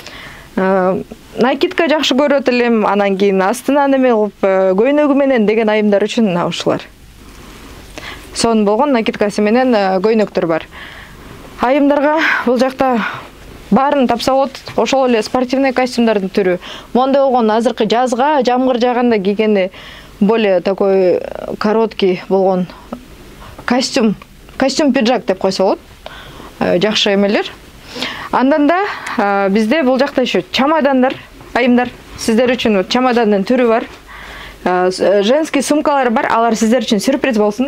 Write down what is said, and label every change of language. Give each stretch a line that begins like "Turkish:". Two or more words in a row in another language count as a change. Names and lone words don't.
Kyrgyz: Накидка жакшы көрөт элем, анан кийин астына неме кылып көйнөгү менен деген айымдар үчүн мына ушулар. Сонун болгон накидкасы менен көйнөктөр бар. Айымдарга бул жакта баарын тапса болот. Ошол эле
Russian: спортивный костюмдардын
Kyrgyz: түрү. Мондай болгон азыркы жазга, жамгыр жаганда кийгенде
Russian: более такой короткий
Kyrgyz: болгон костюм пиджак деп койсо болот. Жакшы эмелер. Андан да бизде бул жакта еще чемодандар, айымдар, сиздер үчүн чемодандын түрү бар.
Russian: Женский сумкалар
Kyrgyz: бар, алар сиздер үчүн сюрприз болсун.